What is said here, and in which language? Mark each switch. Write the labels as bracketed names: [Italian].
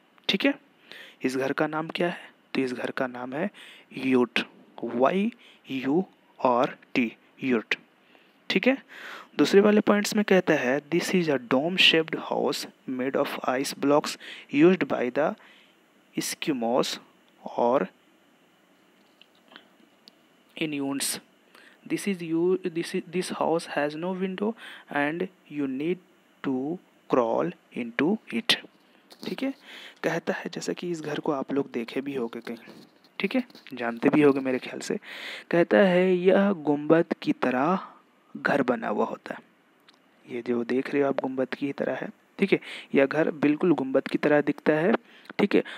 [Hindi] ठीक है, इस घर का नाम क्या है, तो इस घर का नाम है यूट, YURT, यूट। ठीक है। दूसरे वाले पॉइंट्स में कहता है [English] This is a dome shaped house made of ice blocks used by the Eskimos और Inuits. This house has no window and you need to crawl into it। [Hindi] ठीक है। कहता है जैसा कि इस घर को आप लोग देखे भी होंगे कहीं, ठीक है, जानते भी होंगे मेरे ख्याल से। कहता है यह गुंबद की तरह घर बना हुआ होता है। ये जो देख रहे हो आप गुंबद की तरह है, ठीक है, यह घर बिल्कुल गुंबद की तरह दिखता है, ठीक है।